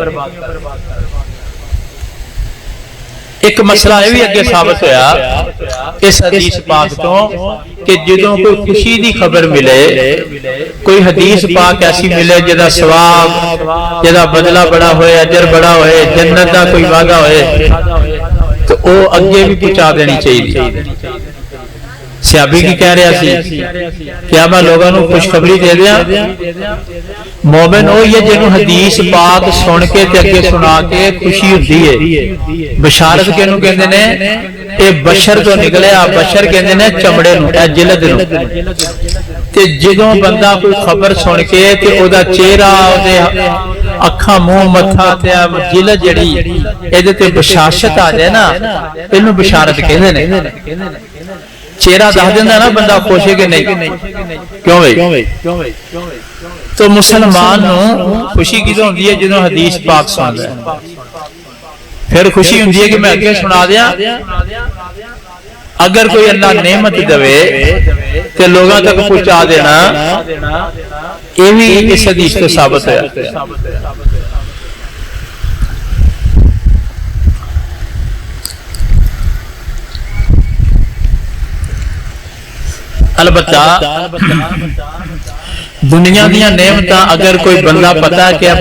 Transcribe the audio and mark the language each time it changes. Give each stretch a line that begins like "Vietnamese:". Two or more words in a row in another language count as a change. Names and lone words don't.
Punjabi: ایک مسئلہ یہ بھی اگے ثابت ہویا اس حدیث پاک تو کہ جدوں کوئی خوشی دی خبر ملے، کوئی حدیث پاک ایسی ملے جدا ثواب، جدا بدلہ بڑا ہوئے، اجر بڑا ہوئے، جنت دا کوئی وعدہ ہوئے،
Urdu: تو وہ اگے بھی پہنچا دینی چاہیے۔
Punjabi: صحابی کی کہہ رہا سی
Urdu: کیا میں لوگوں کو خوشخبری دے دیا؟
Punjabi: مومن وہ یہ جنہوں حدیث پاک سن کے تے اگے سنا کے خوشی ہوتی ہے۔ بشارت کینوں کہندے نے اے بشر تو نکلیا، بشر کہندے نے چمڑے نوں، اے جلد نوں۔ تے جدوں بندہ کوئی خبر سن کے تے او دا چہرہ دے اکھاں منہ متھا تے جلد جڑی ایدے تے بشاشت آ جائے نا، اینوں بشارت کہندے نے۔ چہرہ دس دیندا نا بندہ خوش ہے کہ نہیں، کیوں بھائی؟ تو مسلمان نو خوشی کدوں ہوندی ہے جدوں حدیث پاک سندا ہے، پھر خوشی ہوندی ہے کہ میں اگے سنا دیاں۔ اگر کوئی اللہ نعمت دے تے لوگاں تک پہنچا دینا، یہ بھی اس حدیث تو ثابت ہے۔ البتہ دنیا دیا نعمتاں اگر کوئی بندہ پتا ہے کہ